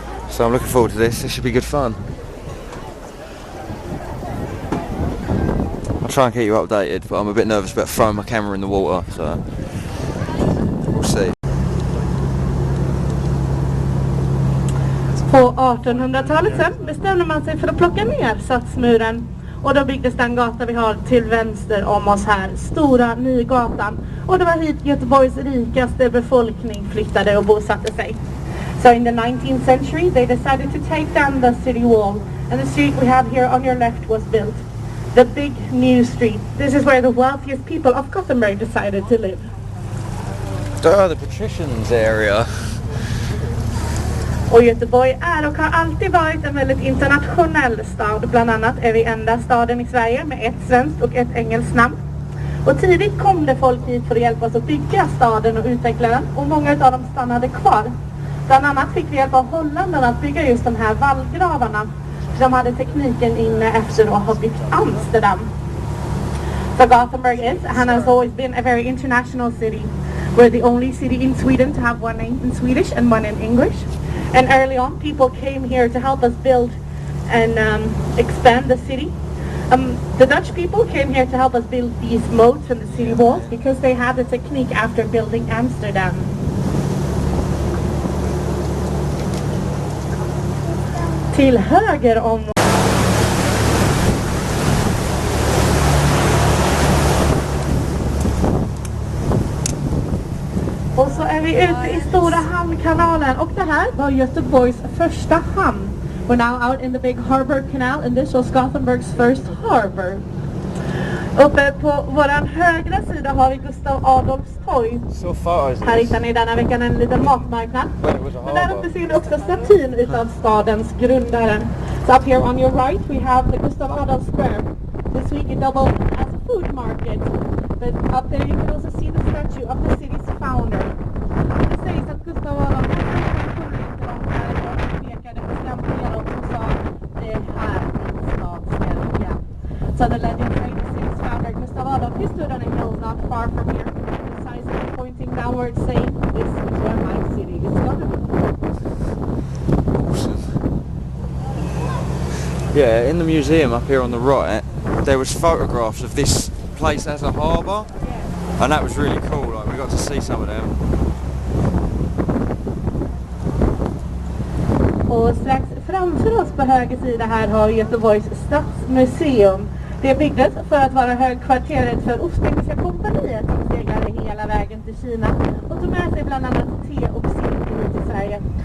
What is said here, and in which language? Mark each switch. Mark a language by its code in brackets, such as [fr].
[en] So I'm looking forward to this. This should be good fun. I'll try and keep you updated, but I'm a bit nervous about throwing my camera in the water, so we'll see. [sv] På 1800-talet sen bestämde man sig för att plocka ner satsmuren, och då byggdes den gata vi har till vänster om oss här, Stora Nygatan, och det var hit Göteborgs rikaste befolkning flyttade och bosatte sig. [en] So in the 19th century they decided to take down the city wall, and the street we have here on your left was built. The big new street. This is where the wealthiest people of Gothenburg decided to live. Oh, the patricians area. [sv] Och Göteborg är och har alltid varit en väldigt internationell stad. Bland annat är vi enda staden i Sverige med ett svenskt och ett engelskt namn. Och tidigt kom det folk hit för att hjälpa oss att bygga staden och utveckla den. Och många av dem stannade kvar. Bland annat fick vi hjälp av holländarna att bygga just de här vallgravarna. För de hade tekniken inne efter att ha byggt Amsterdam. [en] So Gothenburg is and has always been a very international city. We're the only city in Sweden to have one name in Swedish and one in English. And early on, people came here to help us build and expand the city. The Dutch people came here to help us build these moats and the city walls because they had the technique after building Amsterdam. [sv] Till höger om... Och så är vi ute i Stora hamnkanalen, och det här var Göteborgs första hamn. [en] We're now out in the big harbor canal, and this was Gothenburg's first harbor. [sv] Uppe på våran högra sida har vi Gustav Adolfs torg. [en] So far as [sv] Här hittar ni denna veckan en liten matmarknad. Men där uppe ser ni också statyn utav stadens grundare. [en] So up here on your right we have the Gustav Adolf Square. This week it doubled as a food market. But up there you can also see the statue of the city's founder. [sv] Det sägs att Gustav Adolf kunde inte långt härifrån pekade bestämt neråt och sa det här min stad ska ligga. [en] So the legend says the city's founder Gustav Adolf, he stood on a hill not far from here, precisely pointing downward saying, this is where my city is gonna be. Yeah, in the museum up here on the right, there was photographs of this place as a harbour, and that was really cool. Like, we got to see some of them. [sv] Och strax framför oss på höger sida här har Göteborgs stadsmuseum. Det byggdes för att vara högkvarteret för Ostindiska kompaniet som seglade hela vägen till Kina och tog med sig bland annat te och sill till Sverige.